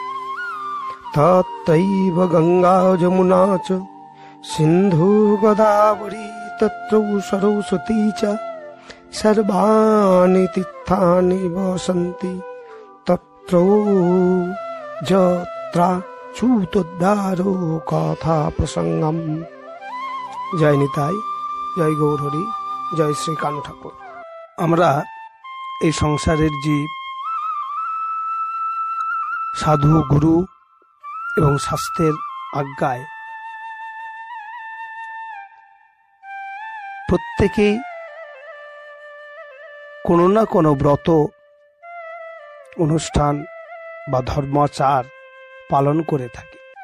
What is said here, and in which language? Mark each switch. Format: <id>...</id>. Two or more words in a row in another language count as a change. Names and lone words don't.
<sa>तत्रैव गंगा जमुना च सिन्धु गोदावरी तत्र सरस्वती च सर्वाणि तीर्थानि वसन्ति तत्र यत्र চ্যুতোদ্ধারো কথা প্রসঙ্গম।</sa> <bn>জয় নিতাই, জয় গৌরহরি, জয় শ্রী কানু ঠাকুর। আমরা এই সংসারের জীব সাধু গুরু এবং শাস্ত্রের আজ্ঞায় প্রত্যেকেই কোনো না কোনো ব্রত অনুষ্ঠান বা ধর্মাচার পালন করে থাকে।</bn>